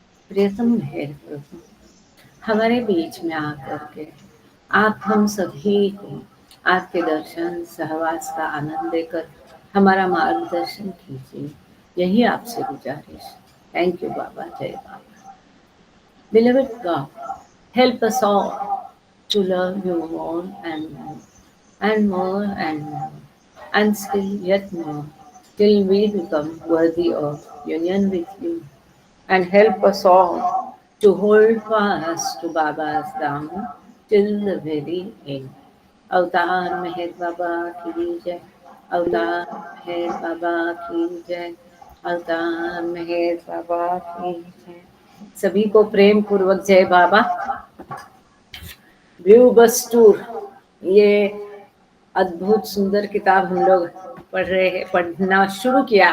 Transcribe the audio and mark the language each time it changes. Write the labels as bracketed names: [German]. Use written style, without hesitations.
[Hindi] प्रियतम मेहर प्रभु, हमारे बीच में आकर के आप हम सभी को आपके दर्शन सहवास का आनंद देकर हमारा मार्गदर्शन कीजिए, यही आपसे गुजारिश। थैंक यू बाबा, जय बाबा। [English] Beloved God, help us all to love you more and more, and more and more, and still yet more, till we become worthy of union with you. And help us all to hold fast to Baba's Dham till the very end. [Hindi] अवतार मेहर बाबा की जय, अवतार मेहर बाबा की जय, अवतार मेहर बाबा की जय। सभी को प्रेम पूर्वक जय बाबा। ब्लू बस टूर, ये अद्भुत सुंदर किताब हम लोग पढ़ रहे हैं, पढ़ना शुरू किया।